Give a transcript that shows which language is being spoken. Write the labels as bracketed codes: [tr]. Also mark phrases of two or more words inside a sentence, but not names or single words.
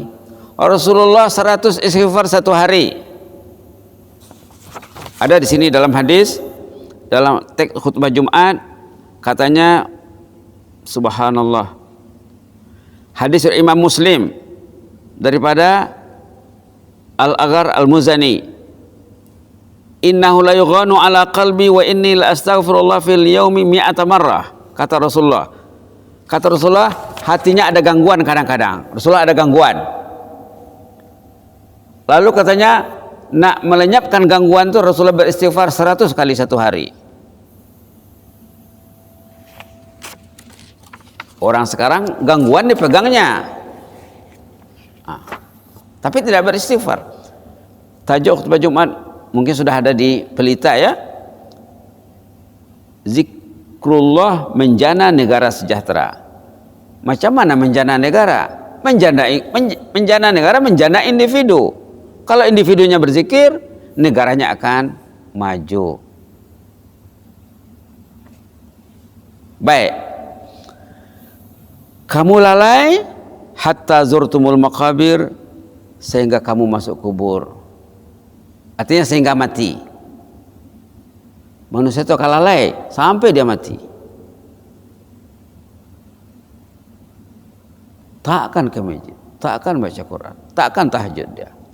[ms] Rasulullah 100 istighfar satu hari. Ada di sini dalam hadis, dalam teks khutbah Jumat, katanya subhanallah. Hadis Imam Muslim daripada Al-Aghar Al-Muzani, [ar] إنه ليغان على قلبي وإني لأستغفر الله في اليوم مائة مرة. [ms] Kata Rasulullah, hatinya ada gangguan kadang-kadang. Rasulullah ada gangguan. Lalu katanya, nak melenyapkan gangguan itu Rasulullah beristighfar 100 kali satu hari. Orang sekarang gangguan dipegangnya, tapi tidak beristighfar. Tajuk khutbah Jumat mungkin sudah ada di pelita ya. Zikrullah menjana negara sejahtera. Macam mana menjana negara? Menjana negara, menjana individu. Kalau individunya berzikir, negaranya akan maju. Baik. Kamu lalai [ar] حتى زرتم المقابر, [ms] sehingga kamu masuk kubur. Artinya sehingga mati. Manusia itu akan lalai sampai dia mati. Tak akan ke masjid, tak akan baca Quran, tak akan tahajud dia.